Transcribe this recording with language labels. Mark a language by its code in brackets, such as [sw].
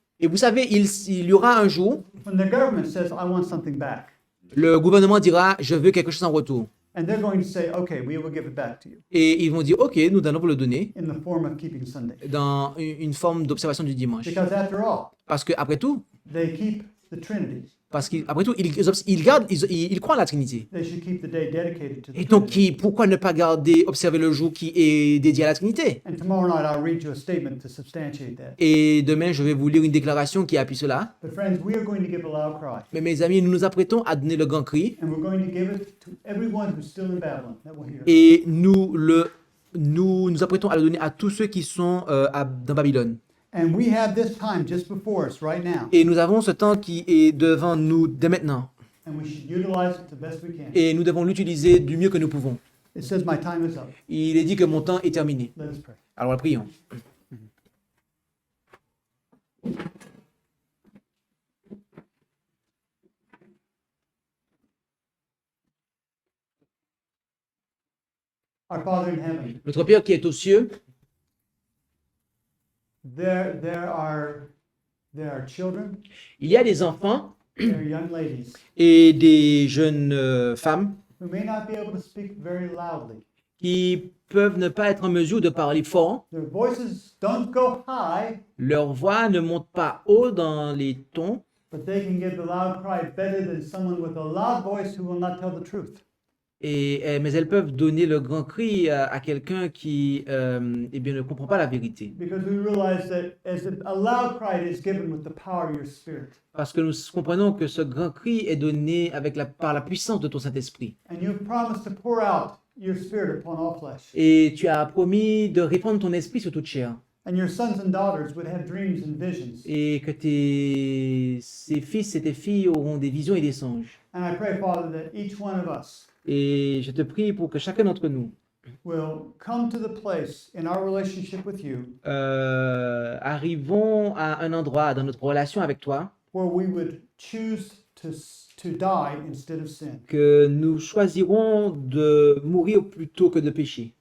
[fr] Et vous savez, il y aura un jour, [en] when the government says, I want something back. [fr] le gouvernement dira, je veux quelque chose en retour. [en] And they're going to say, okay, we will give it back to you [fr] Et ils vont dire, ok, nous allons vous le donner [en] in the form of keeping Sunday. [fr] dans une forme d'observation du dimanche. [en] Because after all, [fr] Parce que après tout, [en] they keep the Trinity. [fr] après tout, ils croient en la Trinité. [en] They should keep the day dedicated to the [fr] Et donc, [en] Trinity. [fr] pourquoi ne pas observer le jour qui est dédié à la Trinité? [en] And tomorrow night I'll read you a statement to substantiate that. [fr] Et demain, je vais vous lire une déclaration qui appuie cela. [en] But friends, we are going to give a loud cry. [fr] Mais mes amis, nous nous apprêtons à donner le grand cri. [en] And we're going to give it to everyone who's still in Babylon that will hear it. [fr] Et nous apprêtons à le donner à tous ceux qui sont dans Babylone. [en] And we have this time just before us right now. [fr] Et nous avons ce temps qui est devant nous dès maintenant. [en] And we should utilize it the best we can. [fr] Et nous devons l'utiliser du mieux que nous pouvons. [en] It says my time is up. [fr] Il est dit que mon temps est terminé. [en] Let us pray. [fr] Alors prions. [en] Our Father in heaven, [fr] Notre Père qui est aux cieux, [en] there are children, [fr] il y a des enfants [en] there are young ladies [fr] et des jeunes femmes [en] who may not be able to speak very loudly. [fr] qui peuvent ne pas être en mesure de parler fort. [en] Their voices don't go high, [fr] Leur voix ne monte pas haut dans les tons, [en] but they can give the loud cry better than someone with a loud voice who will not tell the truth. [fr] mais elles peuvent donner le grand cri à quelqu'un qui eh bien, ne comprend pas la vérité. [en] Because we realize that as a loud cry, it is given with the power of your spirit. [fr] Parce que nous comprenons que ce grand cri est donné par la puissance de ton Saint-Esprit. [en] And you've promised to pour out your spirit upon all flesh. [fr] Et tu as promis de répandre ton esprit sur toute chair. [en] And your sons and daughters would have dreams and visions. [fr] Et que ces fils et tes filles auront des visions et des songes. [en] And I pray, Father, that each one of us [fr] Et je te prie pour que chacun d'entre nous [en] will come to the place in our relationship with you [fr] arrivons à un endroit dans notre relation avec toi [en] where we would choose to die instead of sin. [fr] que nous choisirons de mourir plutôt que de pécher.